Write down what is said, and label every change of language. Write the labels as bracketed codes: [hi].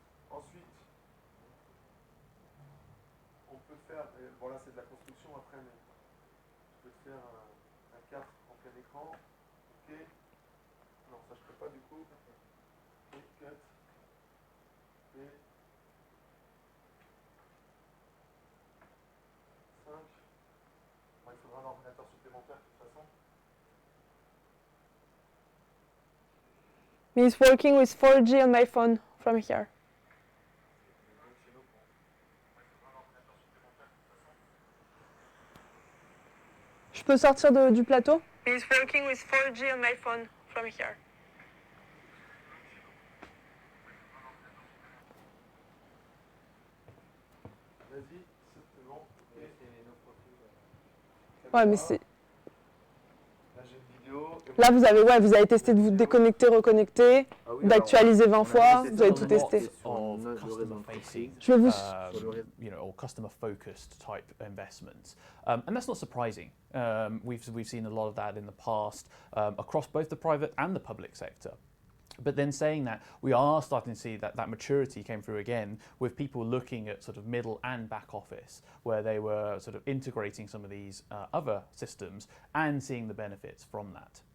[fr] Ensuite, on peut faire, bon là c'est de la construction après, mais je peux te faire un 4 en plein écran, ok. Non, ça je peux pas du coup. Ok, cut. Et 5. Bon, il faudra un ordinateur supplémentaire de toute façon. [en] He's working with 4G on my phone from here. [fr] Je peux sortir du plateau? [en] He's working with 4G on my phone from here. [fr] Vas-y, c'est bon. Ouais, mais c'est... Là, j'ai une vidéo. Là, vous avez testé de vous déconnecter, reconnecter, d'actualiser 20 fois, vous avez tout testé. Je vais vous... [en] or customer-focused type investments, and that's not surprising. We've seen a lot of that in the past across both the private and the public sector. But then saying that, we are starting to see that maturity came through again with people looking at sort of middle and back office, where they were sort of integrating some of these other systems and seeing the benefits from that.